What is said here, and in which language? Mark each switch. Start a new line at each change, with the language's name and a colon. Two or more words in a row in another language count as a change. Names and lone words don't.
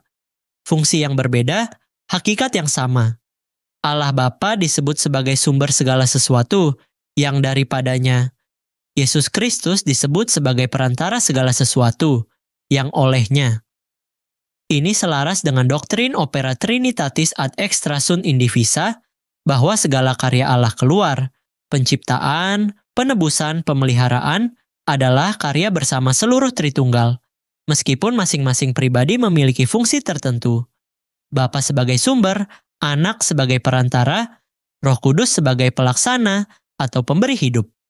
Indonesian: Fungsi yang berbeda, hakikat yang sama. Allah Bapa disebut sebagai sumber segala sesuatu, yang daripadanya. Yesus Kristus disebut sebagai perantara segala sesuatu, yang olehnya. Ini selaras dengan doktrin
Latin: opera Trinitatis ad extra sunt indivisa,
Indonesian: bahwa segala karya Allah keluar, penciptaan, penebusan, pemeliharaan, adalah karya bersama seluruh Tritunggal, meskipun masing-masing pribadi memiliki fungsi tertentu. Bapa sebagai sumber, Anak sebagai perantara, Roh Kudus sebagai pelaksana atau pemberi hidup.